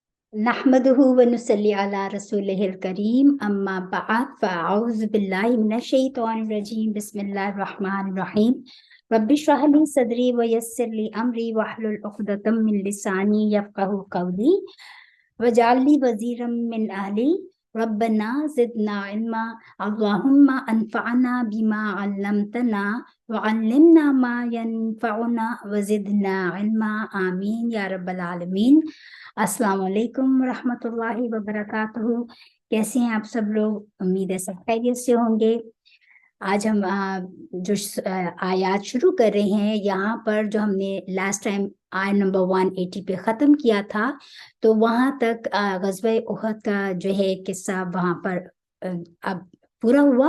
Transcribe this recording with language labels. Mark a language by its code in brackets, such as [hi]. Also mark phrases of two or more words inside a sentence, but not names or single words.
[ar] نحمده ونصلي على رسوله الكريم أما بعد فأعوذ بالله من الشيطان الرجيم بسم الله الرحمن الرحيم رب اشرح لي صدري ويسر لي أمري واحلل عقدة من لساني يفقهوا قولي واجعل لي وزيرا من أهلي ربنا زدنا علما اللهم انفعنا بما علمتنا وعلمنا ما ينفعنا وزدنا علما آمين يا رب العالمين. السلام عليكم ورحمة الله وبركاته. [ur] کیسے ہیں آپ سب لوگ? امید ہے سب خیریت سے ہوں گے۔ آج ہم آیات شروع کر رہے ہیں. یہاں پر جو ہم نے [en] last time [ur] آیت نمبر 180 پہ ختم کیا تھا، تو وہاں تک غزوہ احد کا جو ہے قصہ وہاں پر اب پورا ہوا.